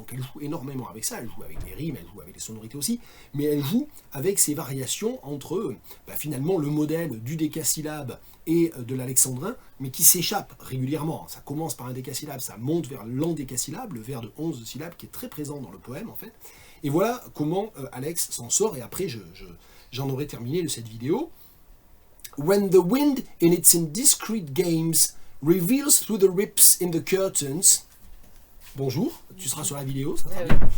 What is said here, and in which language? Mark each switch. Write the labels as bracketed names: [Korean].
[French] Donc elle joue énormément avec ça, elle joue avec les rimes, elle joue avec les sonorités aussi, mais elle joue avec ces variations entre finalement le modèle du décasyllabe et de l'alexandrin, mais qui s'échappe régulièrement. Ça commence par un décasyllabe, ça monte vers l'endécasyllabe, le vers de 11 syllabes qui est très présent dans le poème en fait. Et voilà comment Alex s'en sort, et après j'en aurai terminé de cette vidéo. [English] When the wind in its indiscreet games reveals through the rips in the curtains. [French] Bonjour, tu seras sur la vidéo, ça sera bien.